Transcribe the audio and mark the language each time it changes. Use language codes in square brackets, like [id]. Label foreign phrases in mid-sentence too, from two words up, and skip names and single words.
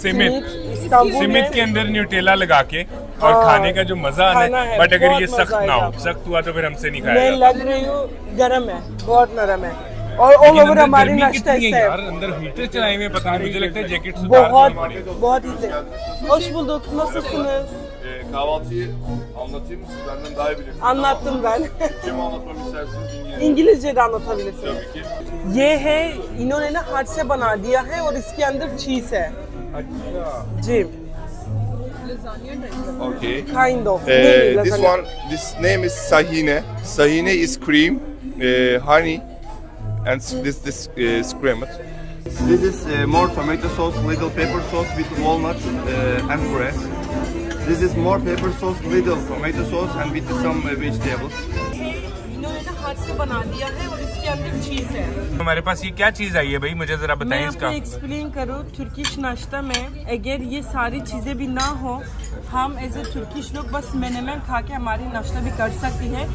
[hi] सिमित के अंदर न्यूटेला लगा के और खाने का जो मजा आना है, बट अगर ये सख्त ना हो, सख्त हुआ तो फिर हमसे नहीं खाया। मैं लग रही हूँ गरम है, बहुत नरम है और [en] all over [hi] हमारी नाश्ता है यार। अंदर हीटर चलाए हुए, पता नहीं, मुझे लगता है जैकेट बहुत हीटर। [tr] Hoş bulduk. Nasılsınız? Kahvaltıyı anlatayım mı? Siz benden daha iyi bilirsiniz. Anlattım ben. Kim anlatmamı istersiniz? İngilizce. İngilizce de anlatabilirsiniz. Tabii ki. [hi] ये है, इन्होंने ना हाथ से बना दिया है और इसके अंदर चीज है। अच्छा जी। [en] Okay. Kind of. This name is Sahine. Sahine is cream, honey, and this scrambled. This is more tomato sauce, little pepper sauce with walnuts and grass. This is more pepper sauce, little tomato sauce, and with some vegetables. [hi] इन्होंने ना हाथ से बना दिया है और इसके अंदर चीज है। हमारे पास ये क्या चीज आई है भाई, मुझे जरा बताएं इसका। मैं एक्सप्लेन करूँ, तुर्किश नाश्ता में अगर ये सारी चीजें भी ना हो, हम [en] as a Turkish [hi] लोग बस मेनेमेन खा के हमारी नाश्ता भी कर सकती है।